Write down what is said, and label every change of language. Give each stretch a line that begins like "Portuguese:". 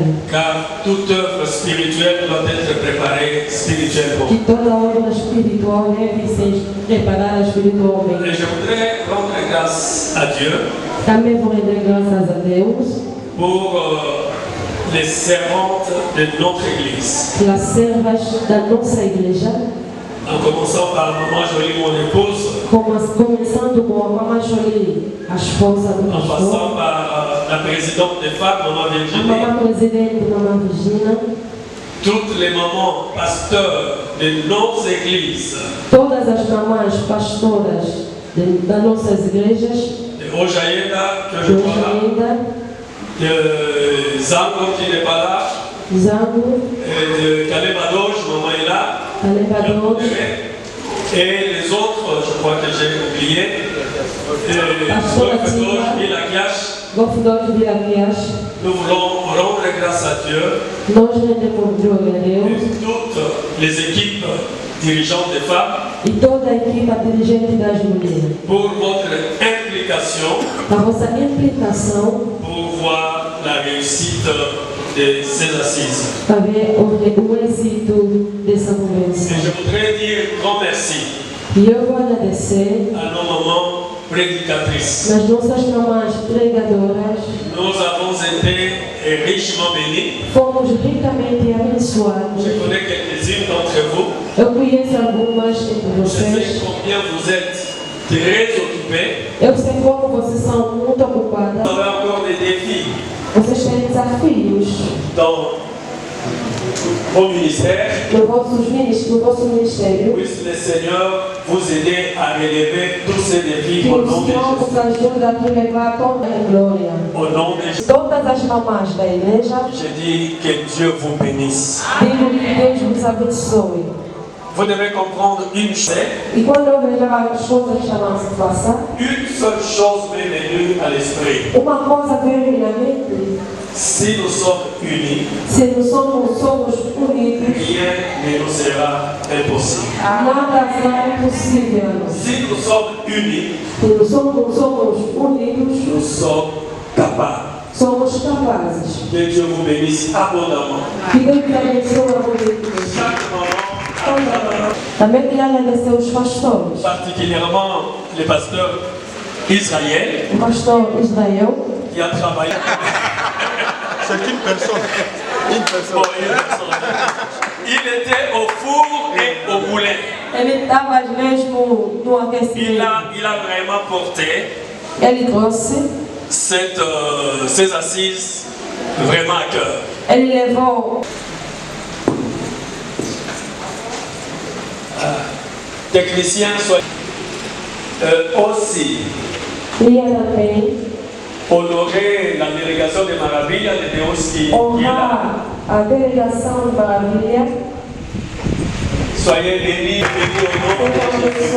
French: Car toute œuvre spirituelle doit être préparée spirituellement.
Portuguese: Que toda obra espiritual deve ser preparada espiritualmente.
French: Et je voudrais rendre grâce à Dieu
Portuguese: Também vou render graças a Deus
French: pour les servantes de notre église.
Portuguese: pelas servas da nossa igreja,
French: En commençant par Maman Jolie, mon épouse,
Portuguese: começando com a Mama Jolie, a esposa do
French: en
Portuguese: pastor,
French: passant par la présidente des femmes, Maman
Portuguese: a
French: Virginie,
Portuguese: Mama Presidente, Mama Virginia,
French: toutes les mamans pasteurs de nos églises,
Portuguese: todas as mamães pastoras das nossas igrejas,
French: de Ojaïda, que je
Portuguese: de
French: vois là,
Portuguese: Ojaída,
French: de Zango qui n'est pas là,
Portuguese: Zango,
French: et de Kalebadosh, Maman est là,
Portuguese: Calebador,
French: et les autres, je crois que j'ai oublié, Golfedosh, Ilakiash.
Portuguese: Gofdor Viraquias,
French: Nous voulons rendre grâce à Dieu
Portuguese: nós rendemos glória a Deus
French: et toutes les équipes dirigeantes des femmes
Portuguese: e toda a equipa dirigente das mulheres,
French: pour votre implication
Portuguese: a vossa implicação
French: pour voir la réussite de ces assises.
Portuguese: para ver o êxito dessa
French: Et
Portuguese: convenção.
French: je voudrais dire grand merci
Portuguese: E eu vou agradecer
French: à nos mamans prédicatrices.
Portuguese: nas nossas mamães pregadoras,
French: Nous avons été richement bénis.
Portuguese: fomos ricamente abençoados.
French: Je connais quelques-unes d'entre vous.
Portuguese: Eu conheço algumas entre
French: Je
Portuguese: vocês.
French: sais combien vous êtes très occupés.
Portuguese: Eu sei como vocês são muito ocupadas.
French: Vous avez encore des défis
Portuguese: Vocês têm desafios
French: dans vos ministères.
Portuguese: no vosso ministério.
French: Puisse le Seigneur vous aider à relever tous ces défis
Portuguese: Que
French: au
Portuguese: o
French: nom de
Portuguese: Senhor
French: Jésus.
Portuguese: nos ajude a levar toda a glória.
French: Au nom de Jésus.
Portuguese: Todas as mamães da igreja,
French: Je dis que Dieu vous bénisse.
Portuguese: digo que Deus vos abençoe.
French: Vous devez comprendre une chose.
Portuguese: E quando eu vejo as coisas que não se passam,
French: Une seule chose m'est venue à l'esprit.
Portuguese: uma coisa veio na mente:
French: Si nous sommes unis,
Portuguese: se não somos unidos,
French: rien ne nous sera impossible.
Portuguese: nada será impossível.
French: Si nous sommes unis,
Portuguese: Se não somos unidos,
French: nous sommes capables.
Portuguese: somos capazes.
French: Que Dieu vous bénisse abondamment.
Portuguese: Que Deus te abençoe muito.
French: Chaque moment,
Portuguese: Também queria agradecer os pastores.
French: particulièrement les pasteurs israéliens
Portuguese: O pastor Israel,
French: qui a travaillé. C'est une personne. Une personne. Bon, il était au four et au moulin.
Portuguese: ele estava mesmo no aquecimento.
French: Il a vraiment porté
Portuguese: Ele trouxe,
French: ces assises vraiment à cœur.
Portuguese: ele levou.
French: Technicien, soit aussi
Portuguese: Ia também
French: honorer la délégation de Maravilla de Deus qui est là.
Portuguese: honrar a delegação de Maravilha.
French: Soyez bénis au nom de Jésus.